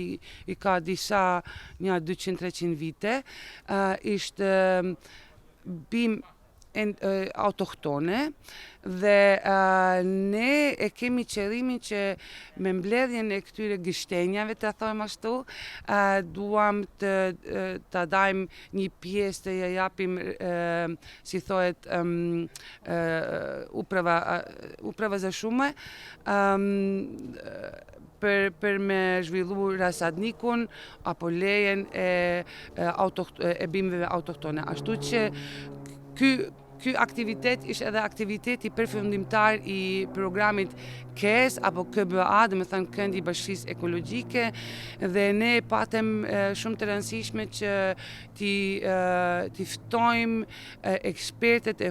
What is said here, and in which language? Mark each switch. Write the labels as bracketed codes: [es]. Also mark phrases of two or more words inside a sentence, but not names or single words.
[sq] i ka disa një 200-300 vite, ishte bimë autoktone dhe ne e kemi qëllimin që me mbledhjen e këtyre gështenjave, të thojmë ashtu, duam të dajmë një pjesë të ja japim, si thohet, [sr] uprava za šume, [sq] për me zhvillu rasadnikun apo lejen e bimëve autoktone. Ashtu që ky aktivitet ishte edhe aktiviteti përfundimtar i programit KES apo KBA, dhe me thënë Këndi i Bashkisë Ekologjike, dhe ne patëm shumë të rëndësishme që t'i ftojmë ekspertet e fushave.